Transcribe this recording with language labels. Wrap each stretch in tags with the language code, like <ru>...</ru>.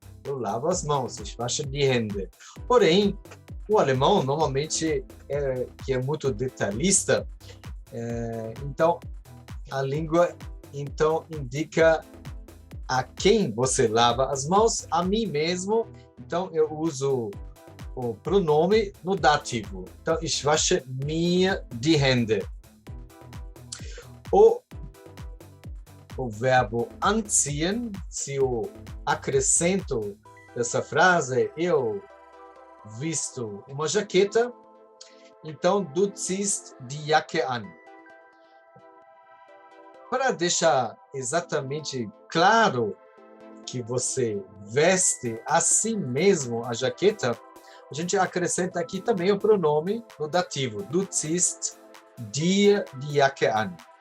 <pt>Eu lavo as mãos, ich wasche die Hände. Porém, o alemão normalmente que é muito detalhista, então a língua indica a quem você lava as mãos, a mim mesmo. Então eu uso o pronome no dativo.</pt> <de>Então, ich wasche mir die Hände.</de> <pt>O verbo anziehen, se eu acrescento essa frase, eu visto uma jaqueta, então du ziehst die Jacke an. Para deixar exatamente claro que você veste assim mesmo a jaqueta, a gente acrescenta aqui também o pronome no dativo.</pt> <de>Du ziehst dir die Jacke an.</de>